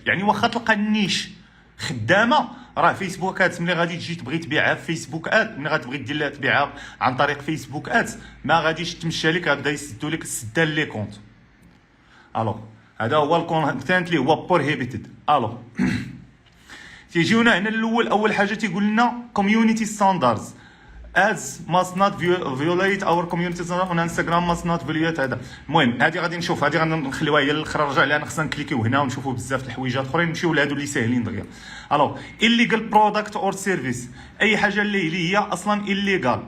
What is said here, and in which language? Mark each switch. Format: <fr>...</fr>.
<ar>يعني واخا تلقى النيش خدامه راه فيسبوك ادز ملي غادي تجي تبغي تبيعها في فيسبوك اد، ملي غتبغي دير لها تبيعها عن طريق فيسبوك ادز ما غاديش تمشى لك، غادا يسدوا لك السدان لي كونت. هذا هو الكونتنت اللي هو بروهيبيتد. تيجيونا هنا الاول اول حاجه تيقول لنا كوميونيتي ستاندردز</ar> <en>ads must not violate</en> <ar>our community standards on Instagram must not violate. هذا المهم هذه غادي نشوف، هذه غنخليوها هي الاخر. نرجع لها خصنا نكليكيو هنا ونشوفوا بزاف الحويجات اخرين. نمشيو لهادو اللي ساهلين دغيا.</ar> <en>illegal product or service</en> <ar>اي حاجه اللي هي اصلا</ar> <en>illegal.</en>